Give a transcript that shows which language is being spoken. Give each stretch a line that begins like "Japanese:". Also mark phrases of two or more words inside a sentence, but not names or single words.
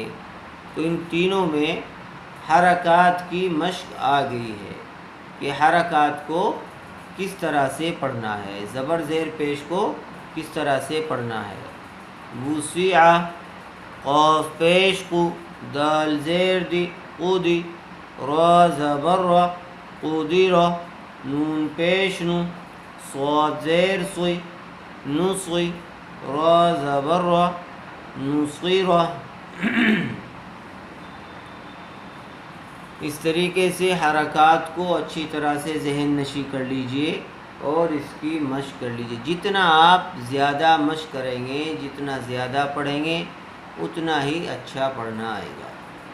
Urdu: تو ان تینوں میں حرکات کی مشق آ گئی ہے کہ حرکات کو کس طرح سے پڑھنا ہے، زبر زیر پیش کو کس طرح سے پڑھنا ہے۔ وسیع، قاف پیش قو، دال زیر دی قودی، را زبر را قودی را، نون پیش نو، صاد زیر صی نصی، را زبر را نصی را۔ اس طریقے سے حرکات کو اچھی طرح سے ذہن نشی کر لیجئے اور اس کی مشق کر لیجئے۔ جتنا آپ زیادہ مشق کریں گے، جتنا زیادہ پڑھیں گے، اتنا ہی اچھا پڑھنا آئے گا۔